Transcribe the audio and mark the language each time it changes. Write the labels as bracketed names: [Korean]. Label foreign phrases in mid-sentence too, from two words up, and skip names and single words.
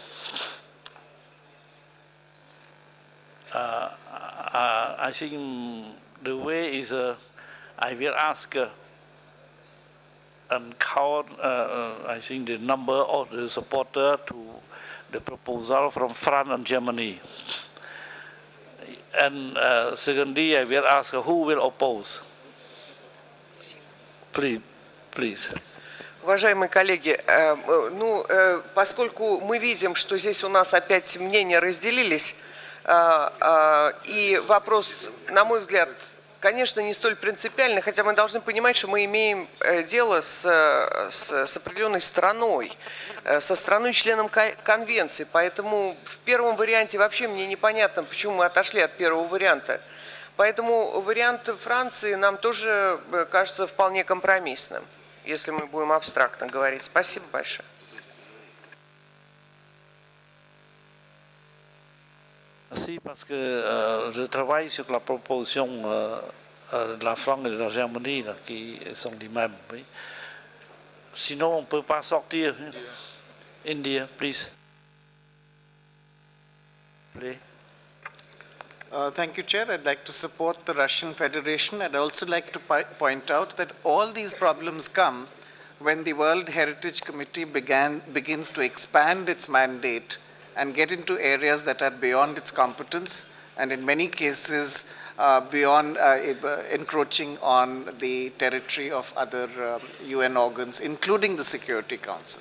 [English] I think the way is I will ask and count I think the number of the supporter to the proposal from France and Germany. And secondly, I will ask who will oppose. Please. [Russian] Уважаемые коллеги, поскольку мы видим, что здесь у нас опять мнения разделились, и вопрос, на мой взгляд, конечно, не столь принципиальный, хотя мы должны понимать, что мы имеем дело с определенной страной, со страной-членом конвенции, поэтому в первом варианте вообще мне непонятно, почему мы отошли от первого варианта. Поэтому вариант Франции нам тоже кажется вполне компромиссным, если мы будем абстрактно говорить. Спасибо большое. [French] Merci parce que je travaille sur la proposition de la France et de la Germanie là, qui sont les mêmes. Oui. Sinon, on ne peut pas sortir. [English] India, please. Please. Thank you, Chair. I'd like to support the Russian Federation. I'd also like to point out that all these problems come when the World Heritage Committee begins to expand its mandate and get into areas that are beyond its competence, and in many cases beyond encroaching on the territory of other UN organs, including the Security Council.